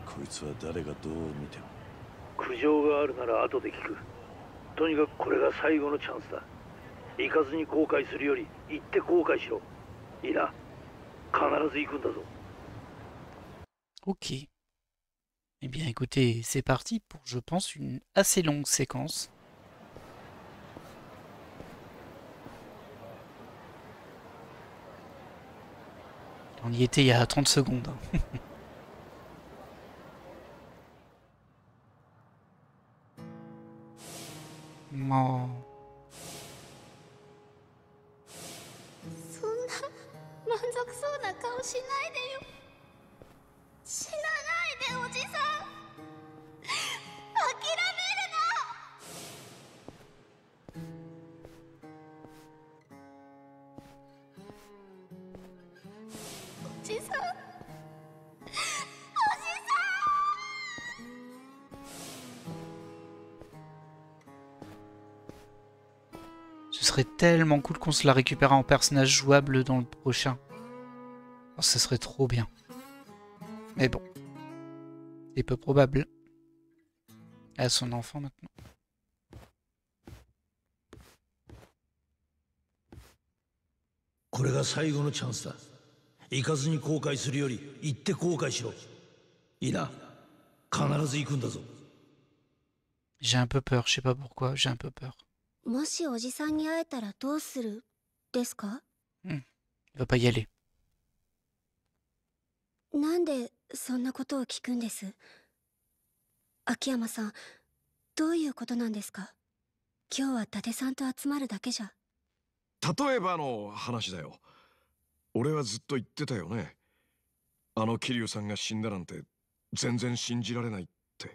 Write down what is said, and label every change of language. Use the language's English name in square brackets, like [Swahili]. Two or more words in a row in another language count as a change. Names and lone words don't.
[French] Ok. Eh bien écoutez, c'est parti pour, je pense, une assez longue séquence. On y était il y a 30 secondes. Oh. [Japanese] 満足そうな顔しないでよ。死なないでおじさん。諦めるな。おじさん。 [French] Ce serait tellement cool qu'on se la récupère en personnage jouable dans le prochain. Oh, ça serait trop bien. Mais bon. C'est peu probable. Elle a son enfant maintenant. [Japanese] これが最後のチャンスだ。行かずに後悔するより行って後悔しろ。いいな。必ず行くんだぞ。 [French] J'ai un peu peur, je sais pas pourquoi, j'ai un peu peur. [Japanese] もしおじさんに会えたらどうするですか？ [French] Il va pas y aller. [Japanese] なんでそんなことを聞くんです？秋山さん、どういうことなんですか？今日は伊達さんと集まるだけじゃ。例えばの話だよ。俺はずっと言ってたよね。あの桐生さんが死んだなんて全然信じられないって。